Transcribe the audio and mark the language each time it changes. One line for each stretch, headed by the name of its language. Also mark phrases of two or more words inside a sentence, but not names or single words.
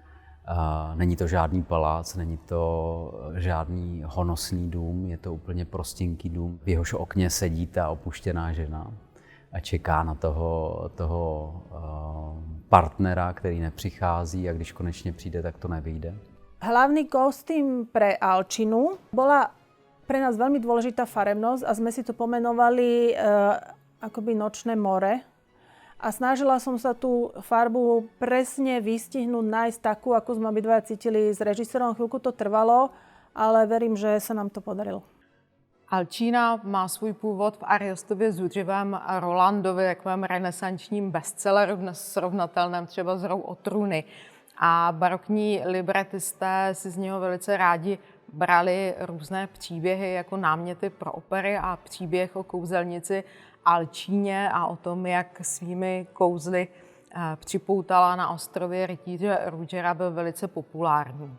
Czech: Není to žádný palác, není to žádný honosný dům, je to úplně prostinký dům. V jehož okně sedí ta opuštěná žena a čeká na toho partnera, který nepřichází a když konečne přijde, tak to nevyjde.
Slovak: Hlavný kostým pre Alčinu bola pre nás veľmi dôležitá farebnosť a sme si to pomenovali akoby nočné more. A snažila som sa tú farbu presne vystihnúť, nájsť takú, ako sme obidvaja cítili s režisérom. Chvíľku to trvalo, ale verím, že sa nám to podarilo.
Czech: Alcina má svůj původ v Ariostově zuřivém Rolandovi, takovém renesančním bestselleru, dnes srovnatelném třeba s Hrou o trůny. A barokní libretisté si z něho velice rádi brali různé příběhy jako náměty pro opery a příběh o kouzelnici Alcíně a o tom, jak svými kouzly připoutala na ostrově rytíře Ruggera, byl velice populární.